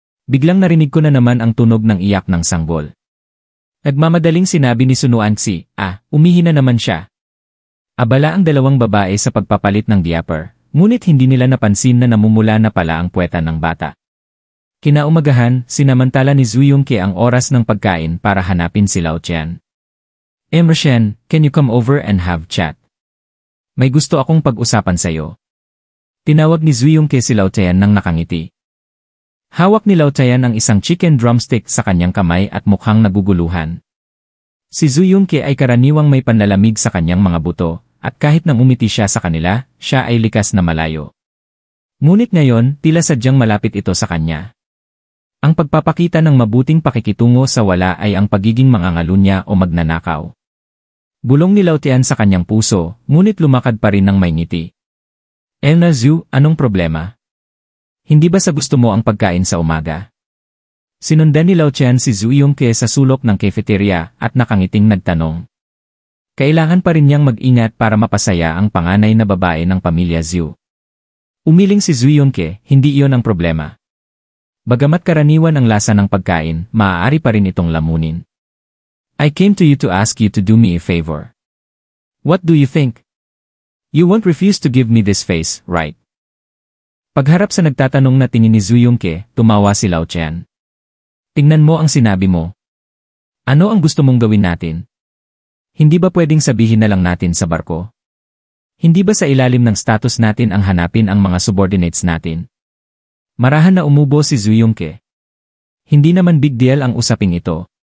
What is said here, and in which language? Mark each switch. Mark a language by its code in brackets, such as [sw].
[tl] Biglang narinig ko na naman ang tunog ng iyak ng sanggol. Nagmamadaling sinabi ni Sunuansi, umihi na naman siya. Abala ang dalawang babae sa pagpapalit ng diaper, ngunit hindi nila napansin na namumula na pala ang puweta ng bata. Kinaumagahan, sinamantala ni Zhu Yongke ang oras ng pagkain para hanapin si Lao Tian. [en] Emerson, can you come over and have chat? [tl] May gusto akong pag-usapan sa'yo. Tinawag ni Zhu Yongke si Lao Tian nang nakangiti. Hawak ni Lao Tian ang isang chicken drumstick sa kanyang kamay at mukhang naguguluhan. Si Zhu Yongke ay karaniwang may panlalamig sa kanyang mga buto, at kahit nang umiti siya sa kanila, siya ay likas na malayo. Ngunit ngayon, tila sadyang malapit ito sa kanya. Ang pagpapakita ng mabuting pakikitungo sa wala ay ang pagiging mangangalunya o magnanakaw. Bulong ni Lao Tian sa kanyang puso, ngunit lumakad pa rin ng may ngiti. Elna Zhu, anong problema? Hindi ba sa gusto mo ang pagkain sa umaga? Sinundan ni Lao Tian si Zhu Yongke sa sulok ng cafeteria at nakangiting nagtanong. Kailangan pa rin niyang mag-ingat para mapasaya ang panganay na babae ng pamilya Zhu. Umiling si Zhu Yongke, hindi iyon ang problema. Bagamat karaniwan ang lasa ng pagkain, maaari pa rin itong lamunin. [en] I came to you to ask you to do me a favor. What do you think? You won't refuse to give me this face, right? [tl] Pagharap sa nagtatanong na tingin ni Zhu Yongke, tumawa si Lao Tian. Tingnan mo ang sinabi mo. Ano ang gusto mong gawin natin? Hindi ba pwedeng sabihin na lang natin sa barko? Hindi ba sa ilalim ng status natin ang hanapin ang mga subordinates natin? Marahan na umubo si Zhu Yongke. Hindi naman big deal ang usaping ito.